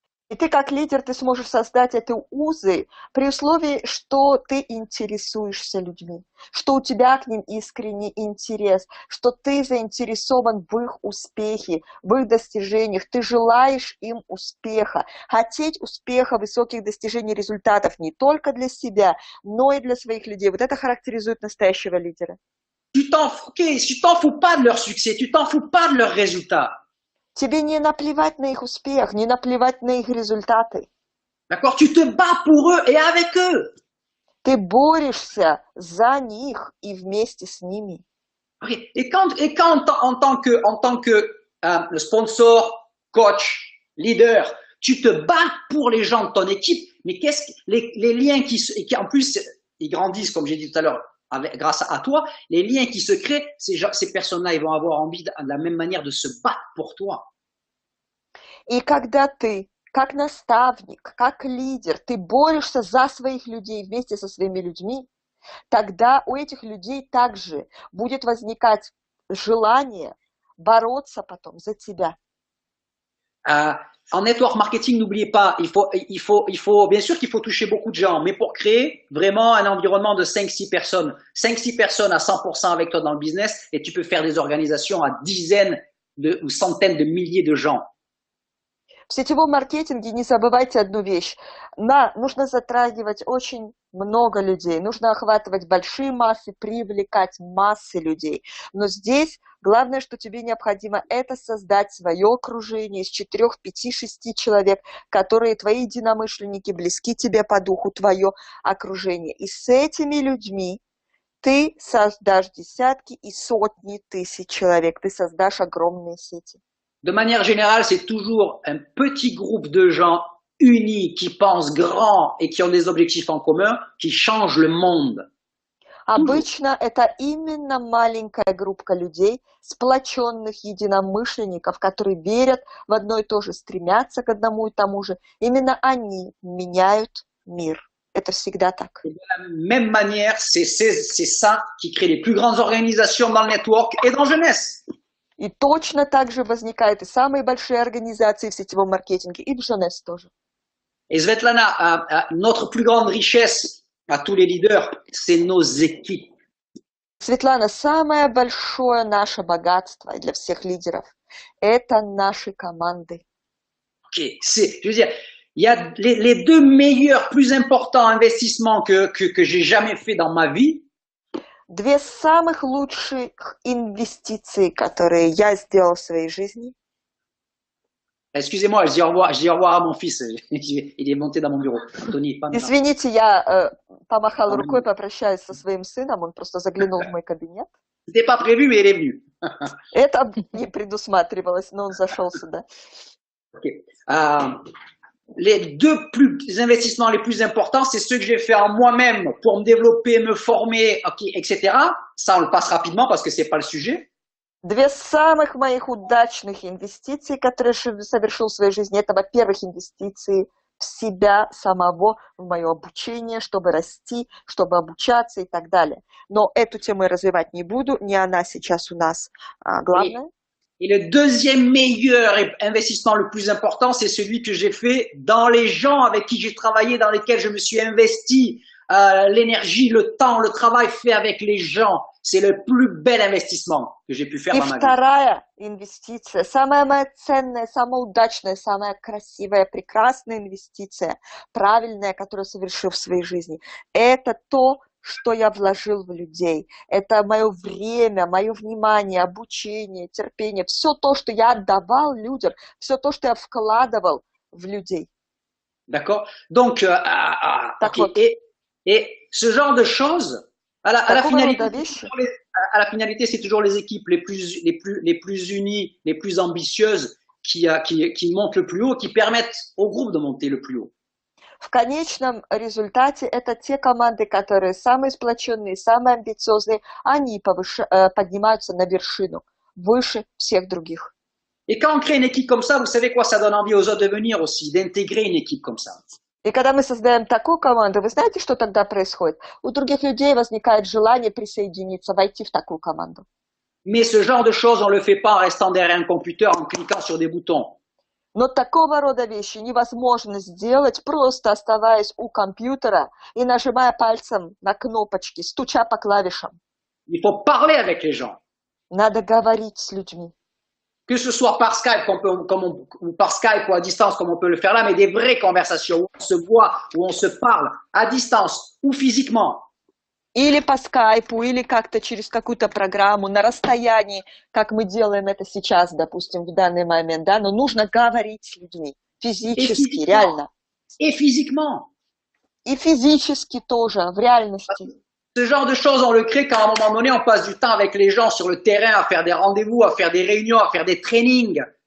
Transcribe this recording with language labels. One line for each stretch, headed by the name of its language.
Russian: И ты как лидер, ты сможешь создать эти узы при условии, что ты интересуешься людьми, что у тебя к ним искренний интерес, что ты заинтересован в их успехе, в их достижениях, ты желаешь им успеха. Хотеть успеха, высоких достижений, результатов не только для себя, но и для своих людей. Вот это характеризует настоящего лидера.
French: Tu t'en fous pas de leur succès, tu t'en fous pas de leurs résultats.
Russian: Тебе не наплевать на их успех, не наплевать на их результаты.
French: D'accord? Tu te bats pour eux et avec eux.
Russian: Ты борешься за них и вместе с ними.
French: Et quand en tant que sponsor, coach, leader, tu te bats pour les gens de ton équipe, mais qu'est-ce que les liens qui en plus ils grandissent, comme j'ai dit tout à l'heure, grâce à toi, les liens qui se créent, ces personnes-là, ils vont avoir envie de la même manière de se battre pour toi.
Russian: И когда ты, как наставник, как лидер, ты борешься за своих людей вместе со своими людьми, тогда у этих людей также будет возникать желание бороться потом за тебя.
French: En network marketing, n'oubliez pas, bien sûr qu'il faut toucher beaucoup de gens, mais pour créer vraiment un environnement de 5-6 personnes, 5-6 personnes à 100% avec toi dans le business, et tu peux faire des organisations à dizaines ou centaines de milliers de gens.
Russian: В сетевом маркетинге не забывайте одну вещь. Нужно затрагивать очень много людей, нужно охватывать большие массы, привлекать массы людей. Но здесь главное, что тебе необходимо, это создать свое окружение из 4, 5, 6 человек, которые твои единомышленники, близки тебе по духу, твое окружение. И с этими людьми ты создашь десятки и сотни тысяч человек, ты создашь огромные сети.
French: De manière générale, c'est toujours un petit groupe de gens unis, qui pensent grand et qui ont des objectifs en commun, qui changent le monde.
Russian: Обычно это именно маленькая группа людей, сплоченных единомышленников, которые верят в одно и то же, стремятся к одному и тому же. Именно они меняют мир. Это всегда так.
French: Et de la même manière, c'est ça qui crée les plus grandes organisations dans le network et dans jeunesse.
Russian: И точно так же возникают и самые большие организации в сетевом маркетинге, и в Jeunesse тоже.
French: Et Svetlana, notre plus grande richesse à tous les leaders, c'est nos équipes.
Russian: Светлана, самое большое наше богатство для всех лидеров – это наши команды.
English: Okay.
French: Je veux dire, il y a les deux meilleurs, plus importants investissements que j'ai jamais fait dans ma vie.
Russian: Две самых лучших инвестиции, которые я сделал в своей жизни.
French: Excusez-moi, je dis au revoir à mon fils. Il est monté dans mon bureau. Tony, pas
Russian: Извините, я помахал рукой, попрощаюсь со своим сыном, он просто заглянул в мой кабинет.
French: C'était pas prévu, mais il est venu.
Russian: Это не предусматривалось, но он зашел сюда.
English: Okay.
French: Les deux investissements les plus importants, c'est ceux que j'ai fait en moi-même pour me développer, me former, okay, etc. Ça, on le passe rapidement parce que c'est pas le sujet.
Russian: Две самых моих удачных инвестиции, которые я совершил в своей жизни, это, во-первых, инвестиции в себя самого, в мое обучение, чтобы расти, чтобы обучаться и так далее. Но эту тему я развивать не буду, не она сейчас у нас главная.
French: Et le deuxième meilleur investissement le plus important, c'est celui que j'ai fait dans les gens avec qui j'ai travaillé, dans lesquels je me suis investi, l'énergie, le temps, le travail fait avec les gens. C'est le plus bel investissement que j'ai pu faire dans ma vie.
Russian: И вторая инвестиция, самая моя ценная, самая удачная, самая красивая, прекрасная инвестиция, правильная, которую совершил в своей жизни, это то, что я вложил в людей. Это мое время, мое внимание, обучение, терпение, все то, что я отдавал людям, все то, что я вкладывал в людей.
French: D'accord? Donc, okay. Et ce genre de choses, À la
Russian: Такого
French: finalité,
Russian: рода вещи.
French: à la finalité, c'est toujours les équipes les plus unies, les plus ambitieuses qui montent le plus haut, qui permettent au groupe de monter le plus haut.
Russian: В конечном результате это те команды, которые самые сплоченные, самые амбициозные, они поднимаются на вершину, выше всех других.
French: Et quand on crée une équipe comme ça, vous savez quoi, ça donne envie aux autres de venir aussi, d'intégrer une équipe comme ça.
Russian: И когда мы создаем такую команду, вы знаете, что тогда происходит? У других людей возникает желание присоединиться, войти в такую команду.
French: Mais ce genre de choses, on le fait pas en restant derrière un computer, en cliquant sur des boutons.
Russian: Но такого рода вещи невозможно сделать, просто оставаясь у компьютера и нажимая пальцем на кнопочки, стуча по клавишам.
French: Il faut parler avec les gens.
Russian: Надо говорить с людьми.
French: Que ce soit par Skype, ou par Skype ou à distance, comme on peut le faire là, mais des vraies conversations où on se voit, où on se parle à distance ou physiquement.
Russian: Или по скайпу, или как-то через какую-то программу, на расстоянии, как мы делаем это сейчас, допустим, в данный момент, да, но нужно говорить с людьми, физически, реально.
French: Et physiquement.
Russian: И физически тоже, в реальности.
French: Ce genre de choses, on le crée quand à un moment donné, on passe du temps avec les gens sur le terrain, à faire des rendez-vous, à faire des réunions, à faire des trainings.